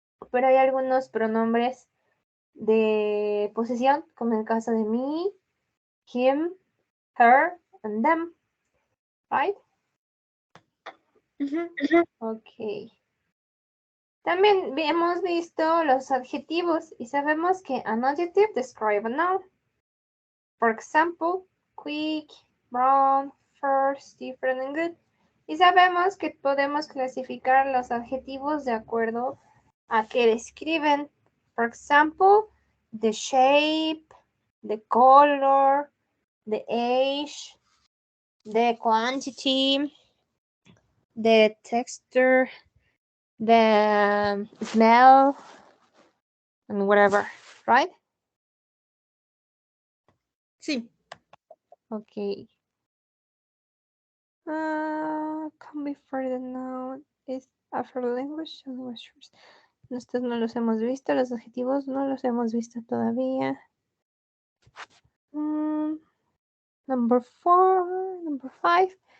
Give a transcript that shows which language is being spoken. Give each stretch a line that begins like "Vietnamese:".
Spanish: Pero hay algunos pronombres de posesión, como en el caso de
English: me, him, her, and them, right?
Spanish: Ok. También hemos visto los adjetivos y sabemos que
English: an adjective describe a noun. For example, quick, brown, first, different, and good.
Spanish: Y sabemos que podemos clasificar los adjetivos de acuerdo a qué describen.
English: For example, the shape, the color, the age, the quantity, the texture, the smell, and whatever, right?
Spanish: Sí.
English: Okay. Come before the noun is after the language.
Spanish: Estos no los hemos visto, los adjetivos no los hemos visto todavía.
English: Number 4, number 5.